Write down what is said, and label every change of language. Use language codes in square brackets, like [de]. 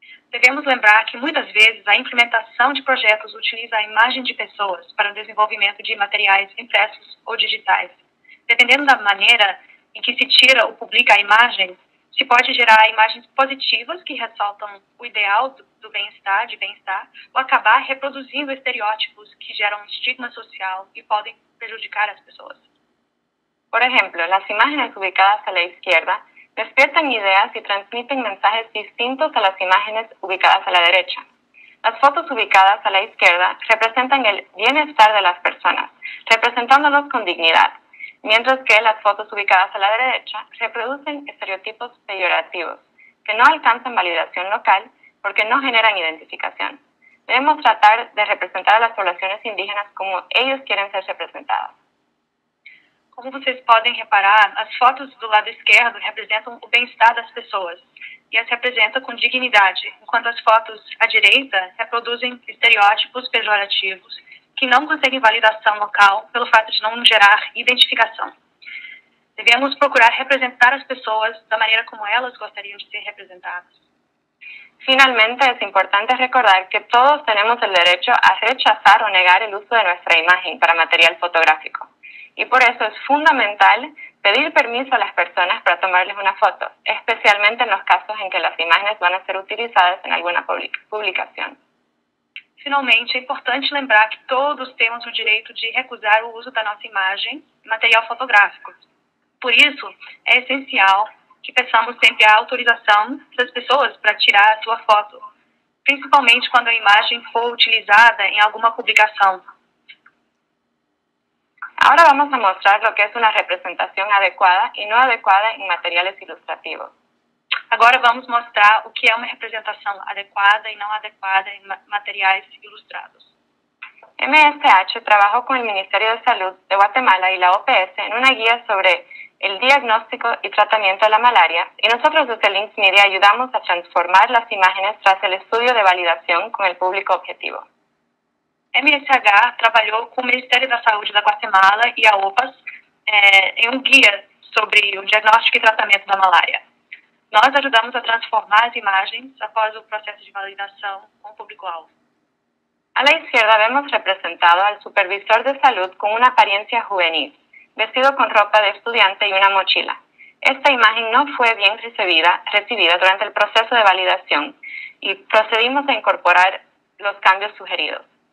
[pt] Devemos lembrar que, muitas vezes, a implementação de projetos utiliza a imagem de pessoas para o desenvolvimento de materiais impressos ou digitais. Dependendo da maneira em que se tira ou publica a imagem, se pode gerar imagens positivas que ressaltam o ideal do bem-estar, ou acabar reproduzindo estereótipos que geram estigma social e podem prejudicar as pessoas. [es] Por ejemplo, las imágenes ubicadas a la izquierda despiertan ideas y transmiten mensajes distintos a las imágenes ubicadas a la derecha. Las fotos ubicadas a la izquierda representan el bienestar de las personas, representándolos con dignidad, mientras que las fotos ubicadas a la derecha reproducen estereotipos peyorativos, que no alcanzan validación local porque no generan identificación. Debemos tratar de representar a las poblaciones indígenas como ellos quieren ser representadas. [pt] Como vocês podem reparar, as fotos do lado esquerdo representam o bem-estar das pessoas e as representam com dignidade, enquanto as fotos à direita reproduzem estereótipos pejorativos que não conseguem validação local pelo fato de não gerar identificação. Devemos procurar representar as pessoas da maneira como elas gostariam de ser representadas. [es] Finalmente, es importante recordar que todos tenemos el derecho a rechazar o negar el uso de nuestra imagen para material fotográfico. Y por eso es fundamental pedir permiso a las personas para tomarles una foto, especialmente en los casos en que las imágenes van a ser utilizadas en alguna publicación. [pt] Finalmente, é importante lembrar que todos temos o direito de recusar o uso da nossa imagem em material fotográfico. Por isso, é essencial que peçamos sempre a autorização das pessoas para tirar a sua foto, principalmente quando a imagem for utilizada em alguma publicação. [es] Ahora vamos a mostrar lo que es una representación adecuada y no adecuada en materiales ilustrativos. [pt] Agora vamos mostrar o que é uma representação adequada e não adequada em materiais ilustrados. [es] MSH trabajó con el Ministerio de Salud de Guatemala y la OPS en una guía sobre el diagnóstico y tratamiento de la malaria, y nosotros desde Links Media ayudamos a transformar las imágenes tras el estudio de validación con el público objetivo. [pt] MSH trabalhou com o Ministério da Saúde da Guatemala e a OPAS em um guia sobre o diagnóstico e tratamento da malária. Nós ajudamos a transformar as imagens após o processo de validação com o público-alvo. [es] A la izquierda vemos representado al supervisor de salud con una apariencia juvenil, vestido con ropa de estudiante y una mochila. Esta imagen no fue bien recibida durante el proceso de validación y procedimos a incorporar los cambios sugeridos.